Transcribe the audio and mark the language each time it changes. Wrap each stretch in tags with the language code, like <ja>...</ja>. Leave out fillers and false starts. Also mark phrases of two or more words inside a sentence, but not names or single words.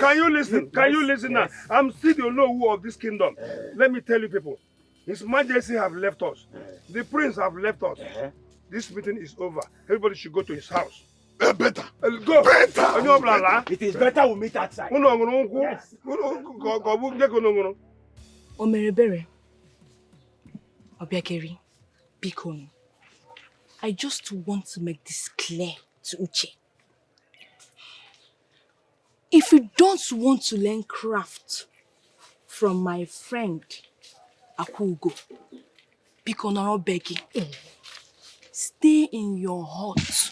<en>Can you listen? Can you listen now? I'm still the Nollywood of this kingdom. Let me tell you people. His Majesty have left us. The prince have left us. This meeting is over. Everybody should go to his house. Better. Go. Better. It is better we meet outside. Yes. Omerebere. Obiageri. Bikon. I just want to make this clear to Uche. If you don't want to learn craft from my friend Akugo, Bikon or begging, stay in your hut.</en>